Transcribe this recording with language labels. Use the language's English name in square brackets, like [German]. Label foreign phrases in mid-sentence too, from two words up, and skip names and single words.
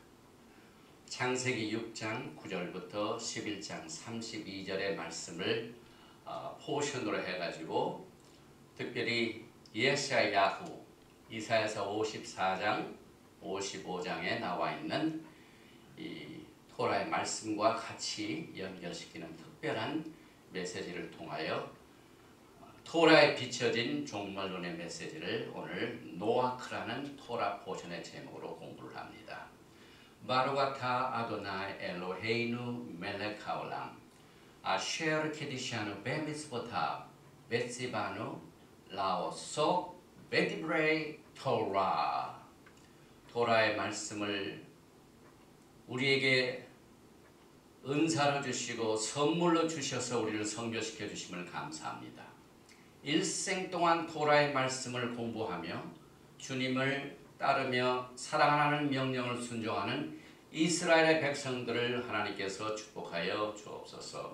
[Korean] 창세기 6장 9절부터 11장 32절의 말씀을 포션으로 해가지고 특별히 예사야후, 이사야서 54장 55장에 나와 있는 이 토라의 말씀과 같이 연결시키는 특별한 메시지를 통하여 토라에 비춰진 종말론의 메시지를 오늘 노아크라는 토라 포션의 제목으로 공부를 합니다. [Hebrew] ברוך אתה אדוני אלוהינו מלך העולם אשר קידשנו במצוותיו וציוונו לעסוק בדברי תורה. [Korean] 토라의 말씀을 우리에게 은사로 주시고 선물로 주셔서 우리를 선교시켜 주심을 감사합니다. 일생 동안 토라의 말씀을 공부하며 주님을 따르며 사랑하는 명령을 순종하는 이스라엘의 백성들을 하나님께서 축복하여 주옵소서.